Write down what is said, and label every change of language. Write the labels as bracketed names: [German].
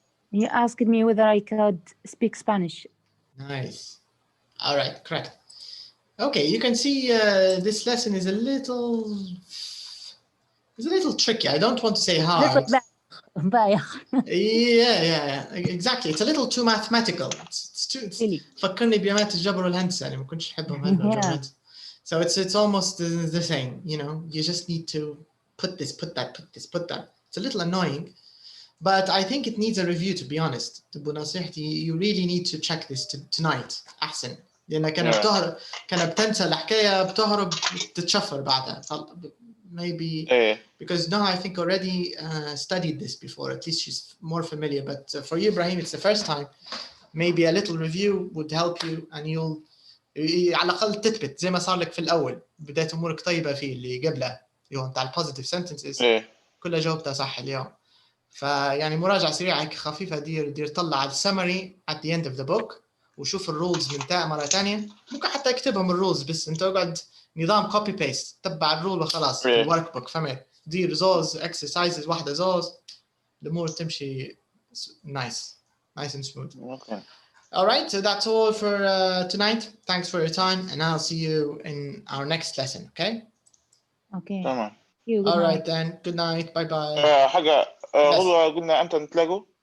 [English] He asked me whether I could speak Spanish. Nice. All right, correct. Okay, you can see this lesson is a little tricky. I don't want to say hard. Yeah, exactly. It's a little too mathematical. It's too. [Arabic] فكرني بيامات الجبر والهندسة. أنا ما كنتش أحبهم هالجبرات. [English] So it's almost the same. You know, you just need to put this, put that, put this, put that. It's a little annoying, but I think it needs a review. To be honest, you really need to check this tonight. [Arabic] أحسن. لأن كان بتنسى الحكاية بتهرب تتشفر بعدها. [English] Maybe because now I think already studied this before. At least she's more familiar. But for you, Ibrahim, it's the first time. Maybe a little review would help you, and you'll [Arabic] على الأقل تثبت زي ما صار لك في الأول. بداية أمورك طيبة فيه اللي قبله. اللي هو أنت على [English] positive sentences. [Arabic] كلها جاوبتها صح اليوم. فيعني مراجعة سريعة خفيفة دير طلع على السمري [English] at the end of the book. [Arabic] وشوف الرولز من تاء مرة تانية. ممكن حتى اكتبهم الرولز بس أنت اقعد نظام copy paste تبع الرول وخلاص في الورك بوك فهمت دير زوز exercises واحدة زوز الأمور تمشي [English] nice and smooth. Okay. All right, so that's all for tonight. Thanks for your time and I'll see you in our next lesson, okay? Okay. [Arabic] تمام. [English] All right then, good night, bye bye. [Arabic] حاجة غدوة قلنا أنت نتلاقوا؟